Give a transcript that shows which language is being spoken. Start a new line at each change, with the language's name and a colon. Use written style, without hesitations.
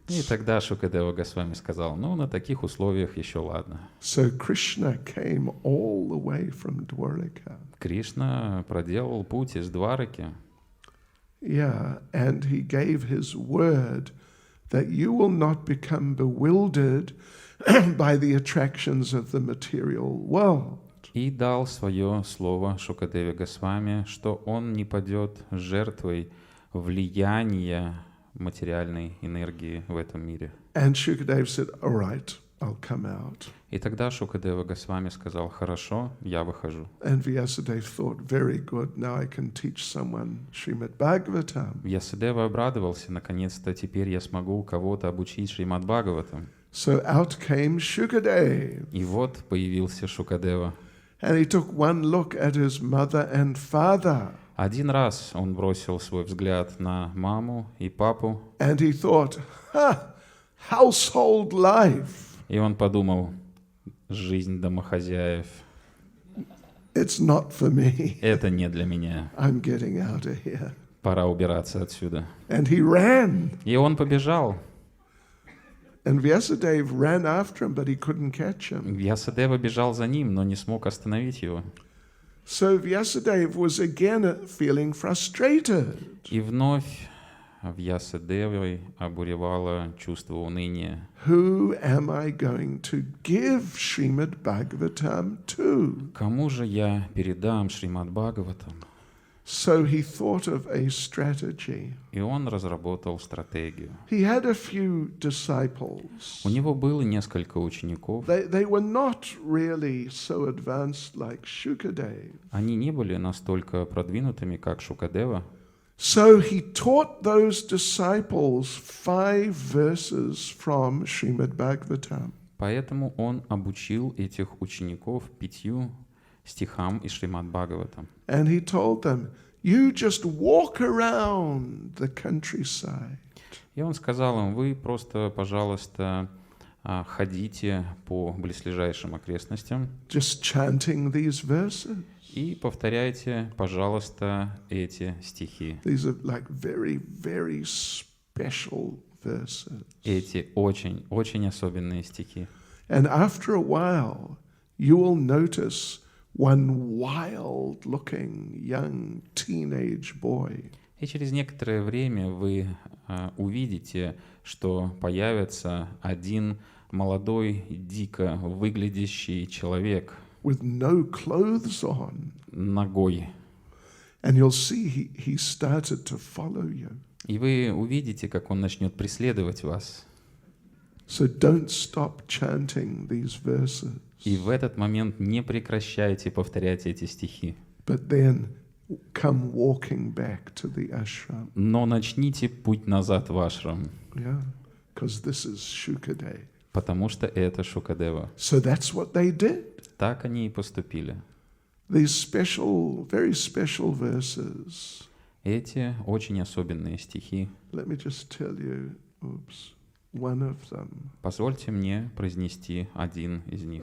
Russian: И тогда Шукадева Госвами сказал: ну, на таких условиях еще ладно.
English: So Krishna came all the way from Dwaraka.
Russian: Кришна проделал путь из Двараки.
English: Yeah, and he gave his word that you will not become bewildered by the attractions of the material world.
Russian: И дал свое слово Шукадеве Госвами, что он не падет жертвой влияния материальной энергии в этом мире.
English: And Shukadeva said, all right, I'll come out.
Russian: И тогда Шукадева Госвами сказал: хорошо, я выхожу.
English: And Vyasadeva thought, very good, now I can teach someone Srimad Bhagavatam.
Russian: Вьясадева обрадовался: наконец-то теперь я смогу кого-то обучить Шримад Бхагаватам.
English: So out came Shukadeva.
Russian: И вот появился Шукадева.
English: And he took one look at his mother and father.
Russian: Один раз он бросил свой взгляд на маму и папу.
English: And he thought, household life.
Russian: И он подумал: жизнь домохозяев.
English: It's not for me.
Russian: Это не для меня.
English: I'm getting out of here.
Russian: Пора убираться отсюда.
English: And he ran.
Russian: И он побежал.
English: And Vyasadeva ran after him, but he couldn't catch him.
Russian: Вьясадева бежал за ним, но не смог остановить его.
English: So Vyasadeva was again feeling frustrated.
Russian: И вновь Вьясадевой обуревало чувство уныния.
English: Who am I going to give Srimad Bhagavatam to?
Russian: Кому же я передам Шримад Бхагаватам?
English: So he thought of a strategy.
Russian: И он разработал стратегию.
English: He had a few disciples.
Russian: У него было несколько учеников.
English: They were not really so advanced like Shukadeva.
Russian: Они не были настолько продвинутыми, как Шукадева.
English: So he taught those disciples 5 verses from Srimad Bhagavatam.
Russian: Поэтому он обучил этих учеников 5 стихам из Шримад Бхагаватам.
English: And he told them, you just walk around the countryside.
Russian: И он сказал им, вы просто, пожалуйста, ходите по близлежащим окрестностям
English: Just chanting these verses.
Russian: и повторяйте, пожалуйста, эти стихи.
English: These are like very, very special verses.
Russian: Эти очень, очень особенные стихи.
English: And after a while, you will notice one wild-looking young teenage boy.
Russian: И через некоторое время вы увидите, что появится один молодой, дико выглядящий человек
English: With no clothes on.
Russian: нагой.
English: And you'll see he started to follow you.
Russian: И вы увидите, как он начнет преследовать вас.
English: So don't stop chanting these verses.
Russian: И в этот момент не прекращайте повторять эти стихи.
English: But then come walking back to the ashram.
Russian: Но начните путь назад в ашрам,
English: Yeah, because this is Shukadeva.
Russian: потому что это Шукадева.
English: So that's what they did.
Russian: Так они и поступили.
English: These special, very special verses.
Russian: Эти очень особенные стихи.
English: Let me just tell you, one of them.
Russian: Позвольте мне произнести один из них.